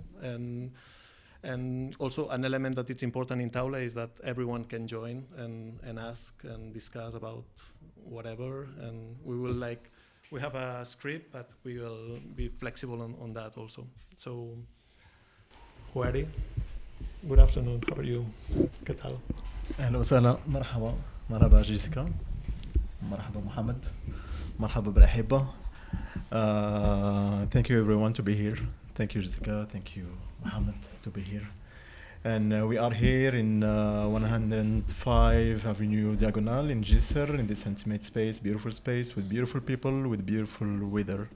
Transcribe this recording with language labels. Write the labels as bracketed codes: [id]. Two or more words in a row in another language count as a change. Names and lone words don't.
[en] And also an element that it's important in Taula is that everyone can join and ask and discuss about whatever. And we have a script, but we will be flexible on that also. So, Juari, good afternoon. How are you? [es] ¿Qué tal? [ar] اهلا وسهلا مرحبا جيسيكا مرحبا محمد مرحبا بالأحبة. [en] Thank you everyone to be here. Thank you Jessica, thank you Mohammed to be here. And we are here in 105 Avenue Diagonal in Gisser, in this intimate space, beautiful space with beautiful people, with beautiful weather.